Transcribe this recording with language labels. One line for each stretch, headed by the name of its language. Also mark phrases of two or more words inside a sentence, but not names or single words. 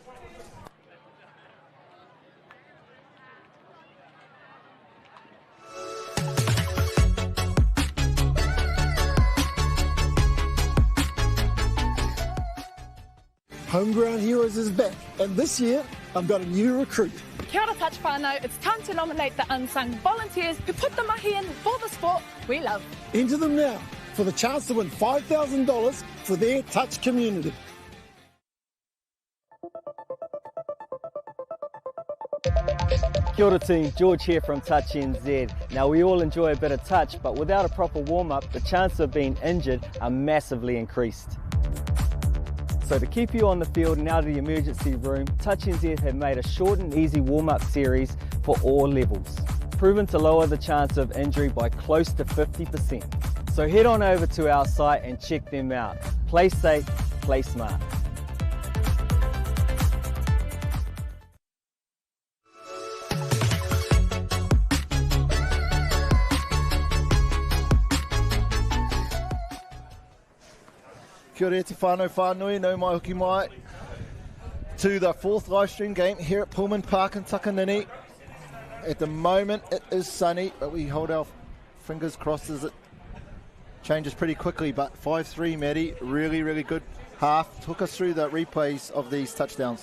English: Homegrown Heroes is back, and this year I've got a new recruit.
Māori: Kia ora touch whānau,
English: it's time to nominate the unsung volunteers who put the mahi in for the sport we love. Enter them now for the chance to win $5,000 for their touch community.
Māori: Kia ora
English: team, George here from Touch NZ. Now we all enjoy a bit of touch, but without a proper warm-up, the chances of being injured are massively increased. So to keep you on the field and out of the emergency room, Touch NZ have made a short and easy warm-up series for all levels, proven to lower the chance of injury by close to 50%. So head on over to our site and check them out. Play safe, play smart.
Māori: Kia ora te whānau whānui, no mai hoki mai
English: to the fourth live stream game here at Pullman Park in Takanini. At the moment it is sunny, but we hold our fingers crossed as it changes pretty quickly. But 5-3, Maddie, really, really good half. Took us through the replays of these touchdowns.